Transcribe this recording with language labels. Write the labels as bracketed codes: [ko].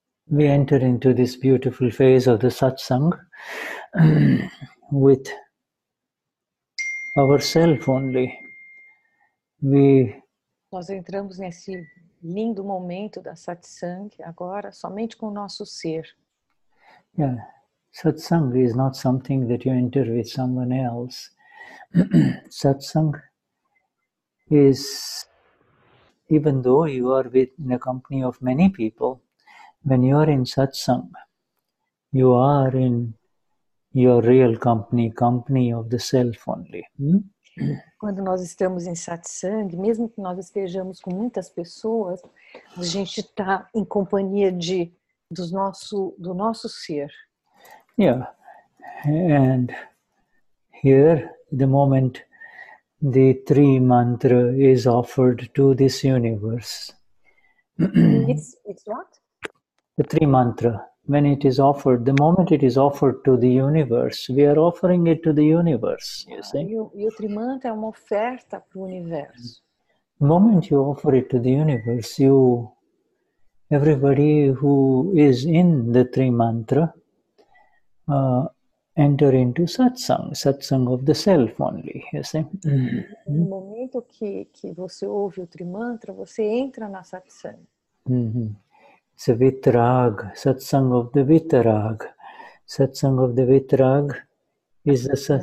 [en] We enter into this beautiful phase of the satsang with ourself only. [pt] Nós entramos nesse lindo momento da satsang agora somente com o nosso ser. [en] Yeah, satsang is not something that you enter with someone else. Satsang is, even though you are in a company of many people, when you are in satsang, you are in your real company of the self only. [pt] Quando nós estamos em satsang, mesmo que nós estejamos com muitas pessoas, a gente está em companhia do nosso ser. [en] Yeah, and here, the moment the Tri Mantra is offered to this universe. It's what? The Tri Mantra, when it is offered, the moment it is offered to the universe, we are offering it to the universe, you see. [pt] E o Trimantra é uma oferta para o universo. [en] The moment you offer it to the universe, everybody who is in the Tri Mantra, enter into satsang of the self only, you see. [pt] No momento que você ouve o Trimantra, você entra na satsang. [en] It's a vitrag, satsang of the vitrag. Satsang of the vitrag is the